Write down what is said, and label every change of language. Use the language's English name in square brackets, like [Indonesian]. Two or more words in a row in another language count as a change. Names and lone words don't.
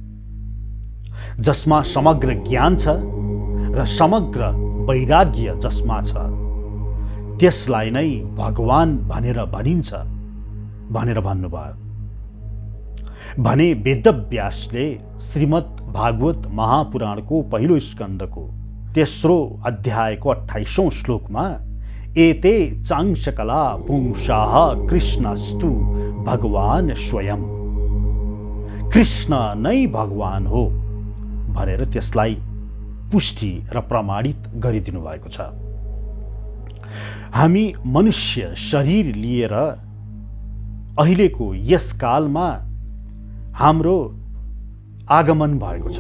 [Nepali] जसमा समग्र ज्ञान छ र समग्र वैराग्य जसमा छ, त्यसलाई नै भगवान भनेर भनिन्छ भनेर भन्नुभयो। भने वेदव्यासले श्रीमद् भागवत महापुराणको पहिलो स्कन्धको 3रो अध्यायको 28औं श्लोकमा [Sanskrit] एते चांशकला पुंसाः कृष्णस्तु भगवान स्वयं, [Nepali] कृष्ण नै भगवान हो भनेर त्यसलाई पुष्टि र प्रमाणित गरिदिनु भएको छ। हामी मनुष्य शरीर लिएर अहिलेको यस कालमा हाम्रो आगमन भएको छ।